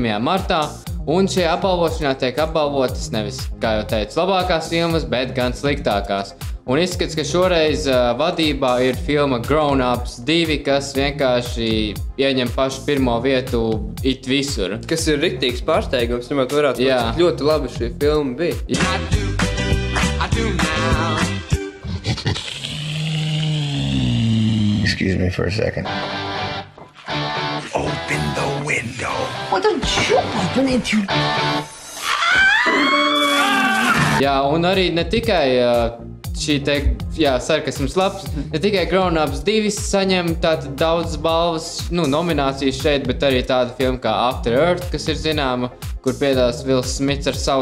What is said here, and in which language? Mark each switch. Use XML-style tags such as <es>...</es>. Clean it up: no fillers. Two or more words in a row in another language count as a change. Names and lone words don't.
<lv>martā, un šajā apbalvošanā tiek apbalvotas nevis, kā jau teicu, labākās filmas, bet gan sliktākās. Un izskats, ka šoreiz vadībā ir filma Grown Ups 2, kas vienkārši ieņem pašu pirmo vietu it visur. Kas ir riktīgs pārsteigums, ņemot vērā to, cik ļoti labi šī filma bija.</lv> <en>I do now. Excuse me for a second. Open the window. What don't you open it, you...</en> <lv>Jā, un arī ne tikai šī te, sarkasms labs, ne tikai Grown Ups 2 saņem tātad daudz balvas, nominācijas šeit, bet arī tāda filma kā After Earth, kas ir zināma, kur piedalās Vils Smits ar savu</lv>